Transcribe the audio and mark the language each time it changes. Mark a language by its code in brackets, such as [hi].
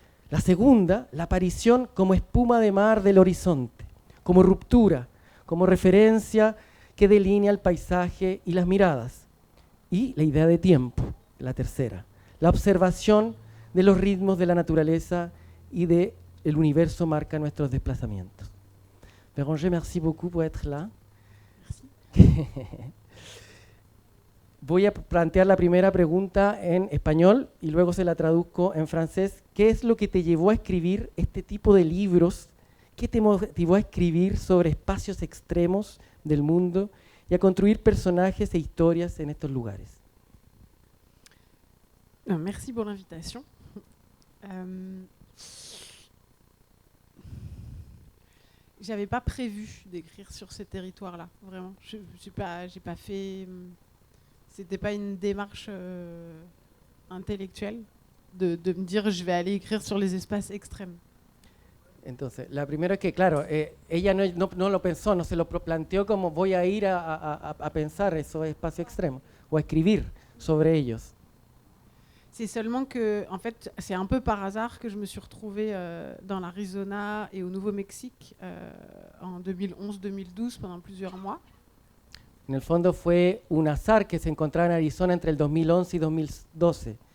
[es] La segunda, la aparición como espuma de mar del horizonte, como ruptura, como referencia que delinea el paisaje y las miradas. Y la idea de tiempo, la tercera, la observación de los ritmos de la naturaleza y del universo marca nuestros desplazamientos. [fr] Béranger, merci beaucoup pour être là. [es] Voy a plantear la primera pregunta en español y luego se la traduzco en francés. ¿Qué es lo que te llevó a escribir este tipo de libros? ¿Qué te motivó a escribir sobre espacios extremos del mundo y a construir personajes e historias en estos lugares? [fr] Merci pour l'invitation. J'avais pas prévu d'écrire sur ces territoires-là, vraiment. J'ai pas fait. C'était pas une démarche intellectuelle de me dire je vais aller écrire sur les espaces extrêmes. [es] Entonces, la primera es que, claro, ella no lo pensó, no se lo planteó como voy a ir a pensar esos espacios extremos o a escribir sobre ellos. [fr] C'est seulement que, en fait, c'est un peu par hasard que je me suis retrouvée dans l'Arizona et au Nouveau-Mexique en 2011-2012 pendant plusieurs mois. [es] En el fondo fue un azar que se encontraba en Arizona entre el 2011 y 2012.